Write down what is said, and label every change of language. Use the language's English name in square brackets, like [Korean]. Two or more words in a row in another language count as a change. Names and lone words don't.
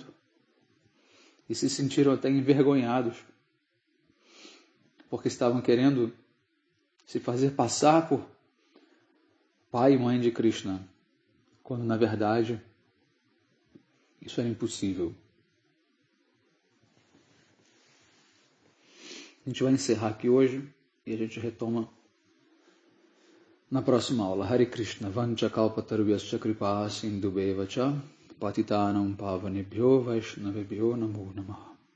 [Portuguese] E se sentiram até envergonhados, porque estavam querendo se fazer passar por pai e mãe de Krishna, quando na verdade isso era impossível. A gente vai encerrar aqui hoje e a gente retoma na próxima aula. [Sanskrit] Hare Krishna, Vancha Kalpatarvyascha Kripa Sindhubheva Cha Patitanam Pavanebhyo Vaishnavebhyo Namo Namaha.